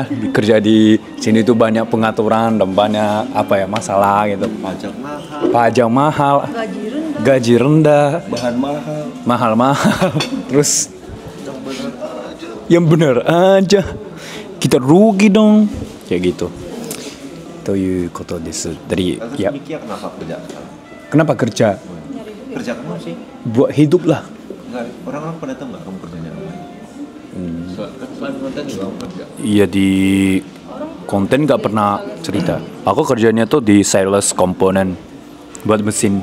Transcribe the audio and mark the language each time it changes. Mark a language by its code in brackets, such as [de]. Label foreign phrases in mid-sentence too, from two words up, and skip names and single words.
[id] Kerja di sini tuh banyak pengaturan dan banyak apa ya masalah gitu. Pajak mahal, gaji rendah, bahan mahal-mahal. Terus yang bener aja kita rugi dong kayak gitu. [ja] ということです. [id] Dari ya. Mikia kenapa kerja? Kenapa kerja? Kerja kamu sih? Buat hidup lah. Orang-orang pada tahu nggak kamu kerjanya apa? Selain konten juga kamu kerja. Iya di konten nggak pernah cerita. Aku kerjanya tuh di sales komponen buat mesin.